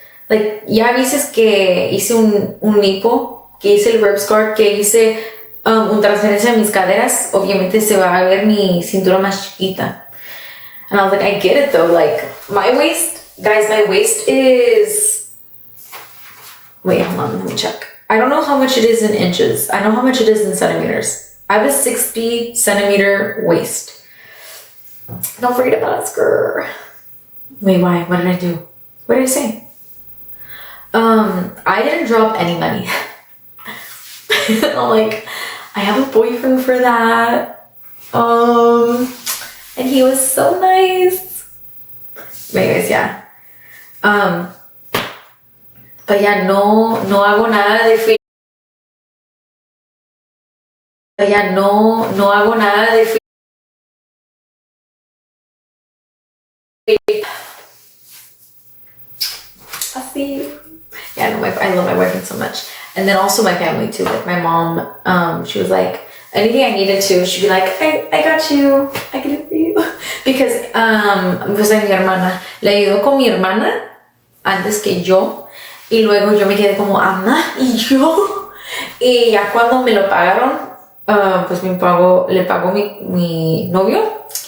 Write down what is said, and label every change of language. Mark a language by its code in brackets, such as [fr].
[es] Like, ya dices que hice un lipo, que hice el rib scar, que hice una transferencia de mis caderas. Obviamente se va a ver mi cintura más chiquita. [en] And I was like, I get it though. Like, my waist, guys, my waist is... Wait, hold on, let me check. I don't know how much it is in inches. I know how much it is in centimeters. I have a 60 centimeter waist. Don't forget about it, skirt. Wait, why? What did I do? What did I say? I didn't drop any money. I'm like, I have a boyfriend for that. And he was so nice. Anyways, yeah. But yeah, [es] no hago nada de free. [en] But yeah, [es] no hago nada de free. Así. [en] Yeah, no, I love my boyfriend so much. And then also my family too. Like my mom, she was like, anything I needed to, she'd be like, I got you. I can do it for you. Because, [es] pues mi hermana, le ayudó con mi hermana antes que yo. Y luego yo me quedé como, Ana, ¿y yo? Y ya cuando me lo pagaron, pues le pagó mi novio.